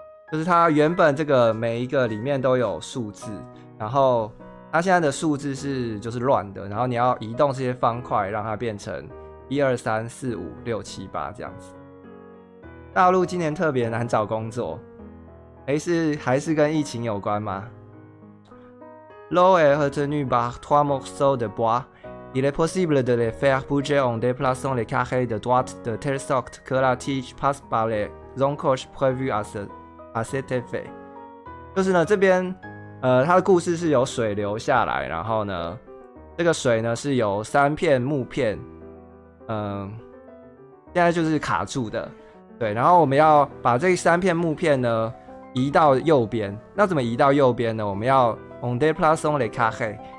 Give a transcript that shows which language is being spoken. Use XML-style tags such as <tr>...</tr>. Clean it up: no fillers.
<zh>就是它原本这个每一个里面都有数字，然后它现在的数字就是乱的，然后你要移动这些方块，让它变成1、2、3、4、5、6、7、8这样子。大陆今年特别难找工作，还是跟疫情有关吗？</zh> <fr>L'eau est retenue par 3 morceaux de bois. Il est possible de les faire bouger en déplaçant les carrés de droite de telle sorte que la tige passe par les encoches prévues à cet effet。</fr> <zh>就是呢，这边它的故事是由水流下来，然后呢，这个水呢是由3片木片，现在就是卡住的，对，然后我们要把这3片木片呢移到右边。那怎么移到右边呢？我们要</zh> <fr>on déplaçant les carrés，</fr>